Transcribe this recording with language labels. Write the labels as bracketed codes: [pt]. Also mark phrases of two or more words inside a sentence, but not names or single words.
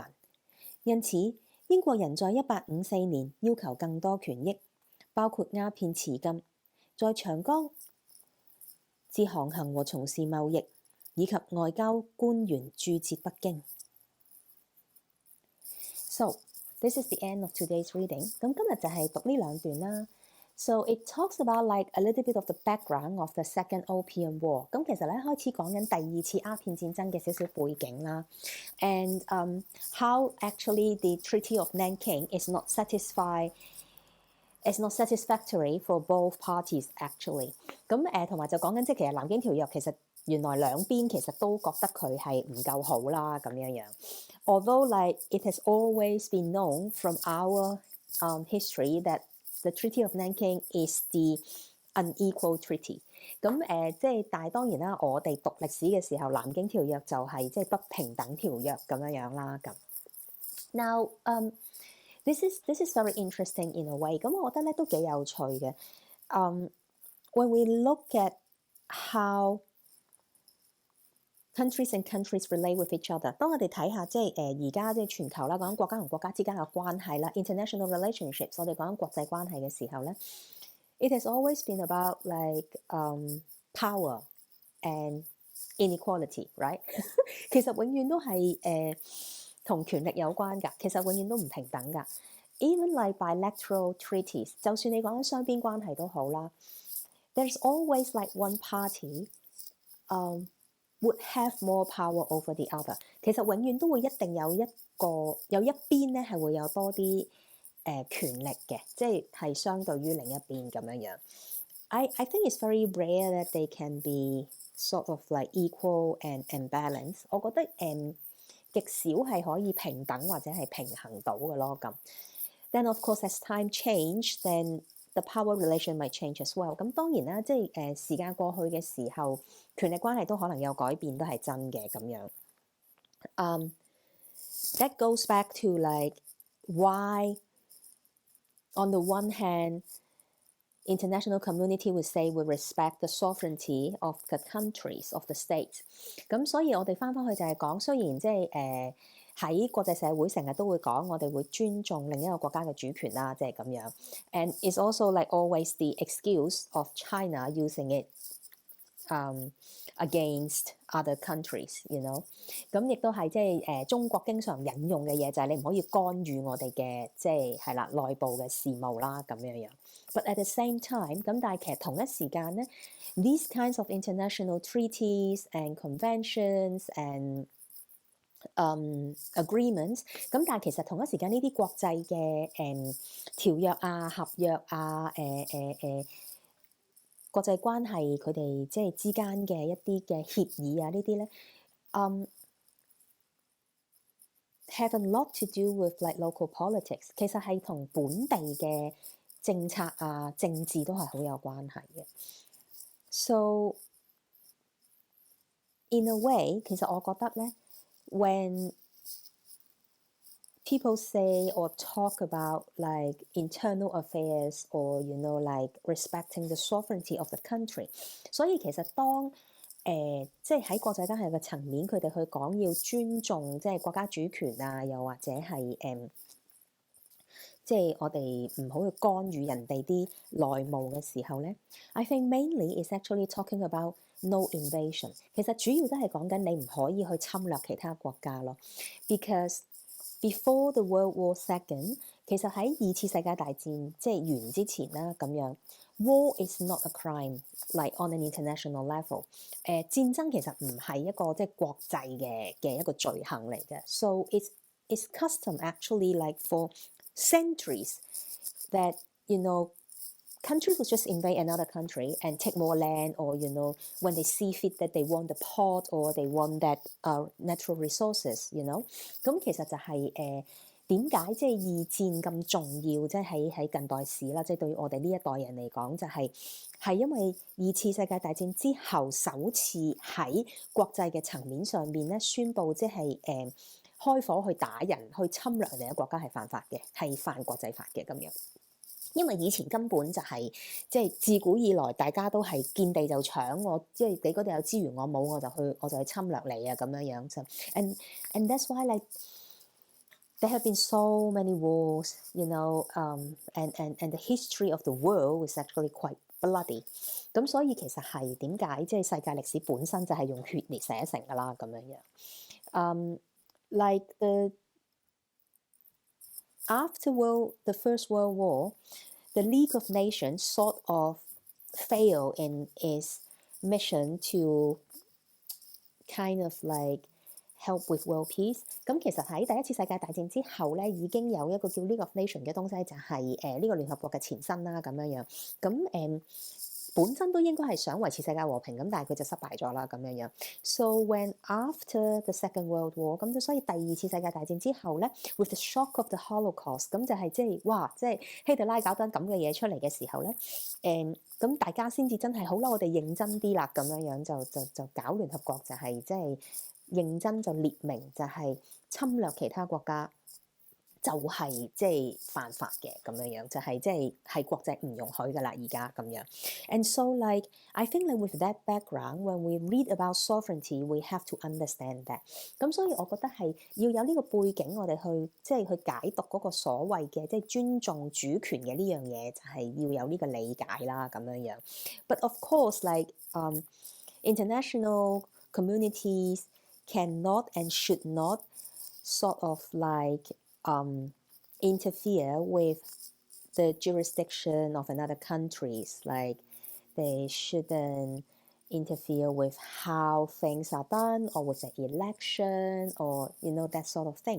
[yue] 因此，英國人在1854年要求更多權益，包括鴉片持禁，在長江至航行和從事貿易，以及外交官員駐節北京。 [en] So, this is the end of today's reading. [yue] 咁今日就係讀呢兩段啦。 [en] So it talks about like a little bit of the background of the Second Opium War. [yue] 咁其實咧開始講緊第二次鴉片戰爭嘅少少背景啦 [en] ，and how actually the Treaty of Nanking is not satisfactory for both parties actually. [yue] 咁同埋就講緊即係其實南京條約其實原來兩邊其實都覺得佢係唔夠好啦咁樣樣。 [en] Although like it has always been known from our history that the Treaty of Nanking is the unequal treaty。 [yue] 咁即係但係當然啦，我哋讀歷史嘅時候，南京條約就係即係不平等條約咁樣樣啦。 [en] 咁 Now this is very interesting in a way。 [yue] 咁我覺得咧都幾有趣嘅。 [en] When we look at how countries and countries relate with each other。 [yue] 當我哋睇下即係而家即係全球啦，講緊國家同國家之間嘅關係啦 ， [en] international relationships， [yue] 我哋講緊國際關係嘅時候咧 [en] ，it has always been about like power and inequality，right？ [yue] 其實永遠都係同權力有關㗎，其實永遠都唔平等㗎。 [en] Even like bilateral treaties， [yue] 就算你講緊雙邊關係都好啦 [en] ，there's always like one party，would have more power over the other。 [yue] 其實永遠都會一定有一邊咧係會有多啲權力嘅，即係相對於另一邊咁樣樣。 [en] I think it's very rare that they can be sort of like equal and balanced。 [yue] 我覺得極少係可以平等或者係平衡到嘅咯咁。 [en] Then of course as time change, then the power relation might change as well。咁當然啦，即係時間過去嘅時候，權力關係都可能有改變，都係真嘅咁樣。 That goes back to like why on the one hand international community would say we respect the sovereignty of the countries of the states。 [yue] 咁所以我哋翻返去就係講，雖然即係喺國際社會成日都會講，我哋會尊重另一個國家嘅主權啦，即係咁樣。 [en] And it's also like always the excuse of China using it against other countries, you know。 [yue] 咁亦都係即係中國經常引用嘅嘢，就係你唔可以干預我哋嘅即係啦內部嘅事務啦咁樣樣。 [en] But at the same time，咁但係其實同一時間咧 ，these kinds of international treaties and conventions and agreements， [yue] 咁但係其實同一時間呢啲國際嘅條約啊、合約啊、國際關係佢哋即係之間嘅一啲嘅協議啊呢啲咧 ， [en] have a lot to do with like local politics， [yue] 其實係同本地嘅政策啊、政治都係好有關係嘅。So [en] in a way， [yue] 其實我覺得咧。 [en] When people say or talk about like internal affairs or you know like respecting the sovereignty of the country， [yue] 所以其實當即係喺國際關係嘅層面，佢哋去講要尊重即係國家主權啊，又或者係即係我哋唔好去干預人哋啲內務嘅時候咧 ， [en] I think mainly is actually talking about no invasion。 [yue] 其實主要都係講緊你唔可以去侵略其他國家咯。 [en] Because before the World War II， [yue] 其實喺二次世界大戰即係完之前啦，咁樣 [en] war is not a crime like on an international level。戰爭其實唔係一個即係國際嘅一個罪行嚟嘅。So it's custom actually like for centuries that you know countries would just invade another country and take more land, or you know when they see fit that they want the port or they want that natural resources, you know。 [yue] 咁其實就係點解即係二戰咁重要？即係喺近代史啦，即係對於我哋呢一代人嚟講，就係因為二次世界大戰之後首次喺國際嘅層面上面咧宣布即係開火去打人、去侵略人哋嘅國家係犯法嘅，係犯國際法嘅咁樣。因為以前根本就係即係自古以來，大家都係見地就搶，我即係你嗰度有資源我冇，我就去侵略你啊咁樣樣就。 [en] And that's why like there have been so many wars, you know, and the history of the world is actually quite bloody。 [yue] 咁所以其實係點解即係世界歷史本身就係用血嚟寫成㗎啦咁樣樣。 [en] Like after the First World War， the League of Nations sort of failed in its mission to kind of like help with world peace。 [yue] 咁其實喺第一次世界大戰之後咧，已經有一個叫 League of Nations 嘅東西，就係呢個聯合國嘅前身啦，咁樣樣。咁本身都應該係想維持世界和平，咁但係佢就失敗咗啦，咁樣樣。 [en] So when after the Second World War，咁所以第二次世界大戰之後咧 ，with the shock of the Holocaust， [yue] 咁就係即係哇，即係希特拉搞緊咁嘅嘢出嚟嘅時候咧，咁大家先至真係好啦，我哋認真啲啦，咁樣樣就搞聯合國，就係即係認真就列明就係侵略其他國家。就係即係犯法嘅咁樣樣，就係即係國際唔容許噶啦，而家咁樣。 [en] And so like I think like with that background, when we read about sovereignty, we have to understand that。 [yue] 咁所以我覺得係要有呢個背景，我哋去即係去解讀嗰個所謂嘅即係尊重主權嘅呢樣嘢，就係要有呢個理解啦咁樣樣。 [en] But of course, like international communities cannot and should not sort of like interfere with the jurisdiction of another countries. Like they shouldn't interfere with how things are done or with the election or that sort of thing。